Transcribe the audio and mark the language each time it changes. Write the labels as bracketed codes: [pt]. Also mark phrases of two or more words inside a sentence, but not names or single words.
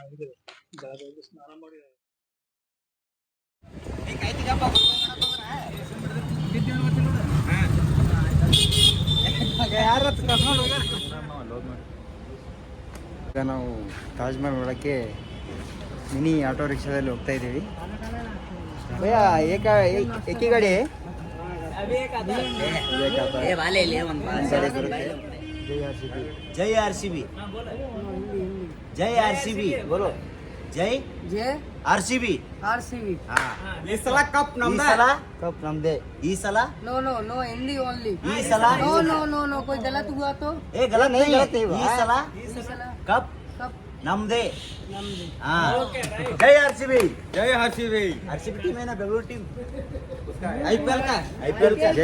[kn] ಈಗ ನಾವು ತಾಜ್ ಮಹಲ್ ನೋಡಕ್ಕೆ ಮಿನಿ ಆಟೋ ರಿಕ್ಷಾದಲ್ಲಿ ಹೋಗ್ತಾ ಇದ್ದೀವಿ. [hi] भैया एकी गाड़ी जय आरसीबी, जय आरसीबी, बोलो जय ಜೆ आरसीबी. [kn] ಆರ್ಸಿಬಿ. ಈ ಸಲ ಕಪ್ ನಮ್ದೇ, ಕಪ್ ನಮ್ದೆ. ಈ ಸಲ [en] no no no Hindi only. [kn] ಈ ಸಲ [en] no no no no [hi] कोई गलत हुआ तो ए गलत नहीं, गलत नहीं हुआ। [kn] ಈ ಸಲ ಕಪ್ कब ನಮ್ದೇ. नमदे. [hi] हाँ, जय आरसीबी, [kn] ಜೈ ಆರ್ಸಿಬಿ. [hi] आरसीबी टीम है ना, बेंगलुरु टीम आईपीएल का जय